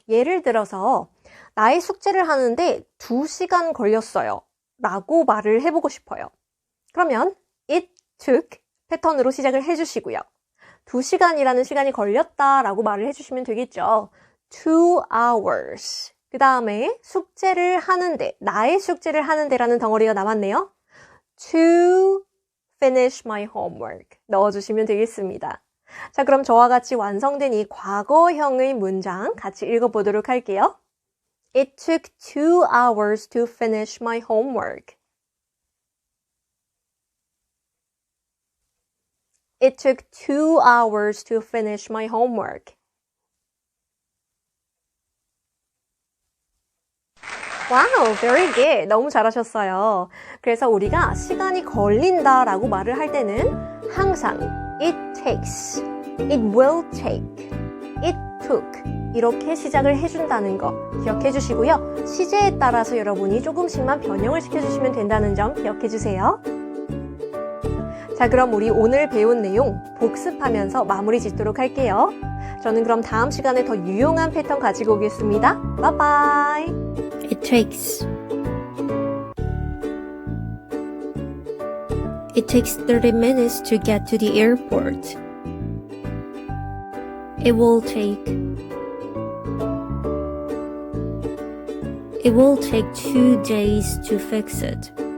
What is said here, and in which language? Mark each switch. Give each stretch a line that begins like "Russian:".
Korean: 예를 들어서 나의 숙제를 하는데 2시간 걸렸어요 라고 말을 해보고 싶어요. 그러면
English: it took
Korean: 패턴으로 시작을 해주시고요. 2시간이라는 시간이 걸렸다 라고 말을 해주시면 되겠죠.
English: 2 hours.
Korean: 그 다음에 숙제를 하는데, 나의 숙제를 하는데라는 덩어리가 남았네요.
English: To finish my homework
Korean: 넣어주시면 되겠습니다. 자, 그럼 저와 같이 완성된 이 과거형의 문장 같이 읽어보도록 할게요.
English: It took 2 hours to finish my homework. It took 2 hours to finish my homework. 와우, very good.
Korean: 너무 잘하셨어요. 그래서 우리가 시간이 걸린다라고 말을 할 때는 항상
English: it takes, it will take, it took
Korean: 이렇게 시작을 해준다는 거 기억해 주시고요. 시제에 따라서 여러분이 조금씩만 변형을 시켜주시면 된다는 점 기억해 주세요. 자, 그럼 우리 오늘 배운 내용 복습하면서 마무리 짓도록 할게요. 저는 그럼 다음 시간에 더 유용한 패턴 가지고 오겠습니다. 바이바이.
English: It takes 30 minutes to get to the airport. It will take 2 days to fix it.